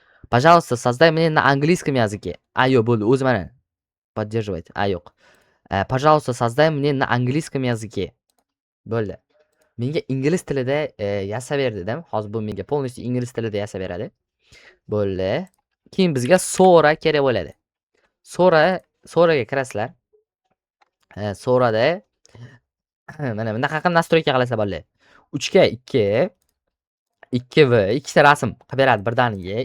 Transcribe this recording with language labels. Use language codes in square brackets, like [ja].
[ru] Пожалуйста, создай мне на английском языке. [uz] Yo'q, bo'ldi, o'zi mana поддерживать. Yo'q. [ru] Пожалуйста, создай мне на английском языке. [uz] Bo'ldi. Menga ingliz tilida yasab ber dedim. Hozir bu menga полностью ingliz tilida yasab beradi. Bo'ldi. Keyin bizga Sora kerak bo'ladi. Soraga kirasizlar. Sorada mana bunaqa qilib настройка qilasizlar bolalar. 3 ga 2, 2v, ikkita rasm qilib beradi birdaniga.